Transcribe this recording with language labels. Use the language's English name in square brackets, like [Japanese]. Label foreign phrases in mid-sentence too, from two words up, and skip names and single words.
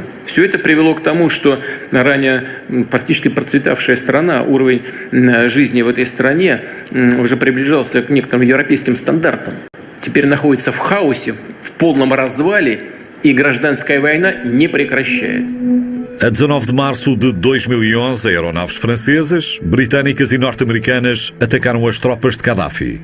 [Russian] Все это привело к тому, что ранее практически процветавшая страна, уровень жизни в этой стране уже приближался к некоторым европейским стандартам. Теперь находится в хаосе, в полном развале, и гражданская война не прекращается. [Portuguese] A 19 de março de 2011, aeronaves francesas, britânicas e norte-americanas atacaram as tropas de Gaddafi.